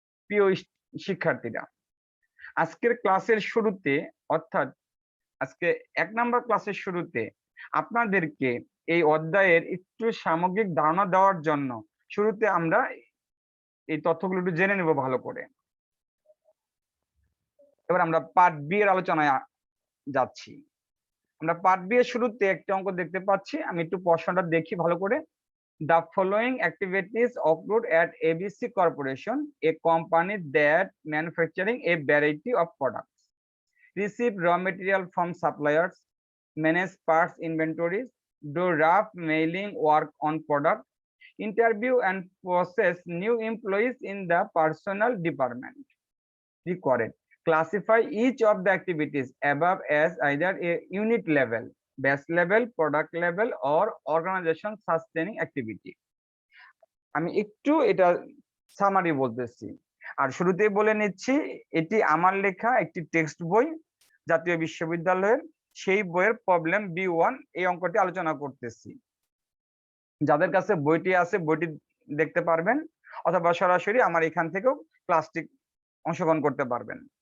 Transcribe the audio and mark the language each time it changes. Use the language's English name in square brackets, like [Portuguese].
[Bangla] প্রিয় শিক্ষার্থীরা, আজকের ক্লাসের শুরুতে অর্থাৎ আজকে 1 নম্বর ক্লাসের শুরুতে আপনাদেরকে এই অধ্যায়ের একটু সামগ্রিক ধারণা দেওয়ার জন্য শুরুতে আমরা এই তথ্যগুলো একটু জেনে নেব ভালো করে। এবার আমরা পার্ট বি এর আলোচনায় যাচ্ছি। আমরা পার্ট বি এর শুরুতে একটা অঙ্ক দেখতে পাচ্ছি, আমি একটু প্রশ্নটা দেখি ভালো করে। [English] The following activities occurred at ABC Corporation, a company that manufacturing a variety of products: receive raw material from suppliers, manage parts inventories, do rough mailing work on product, interview and process new employees in the personnel department. Required. Classify each of the activities above as either a unit level, base level, product level or organization sustaining activity. [Bangla] আমি একটু এটা summary বলতেছি, আর শুরুতেই বলে নিচ্ছি এটি আমার লেখা একটি টেক্সট বই, জাতীয় বিশ্ববিদ্যালয়ের সেই বইয়ের প্রবলেম B1 এই অঙ্কটি আলোচনা করতেছি। যাদের কাছে বইটি আছে বইটি দেখতে পারবেন, অথবা সরাসরি আমার এখান থেকেও ক্লাসটি অংশগ্রহণ করতে পারবেন।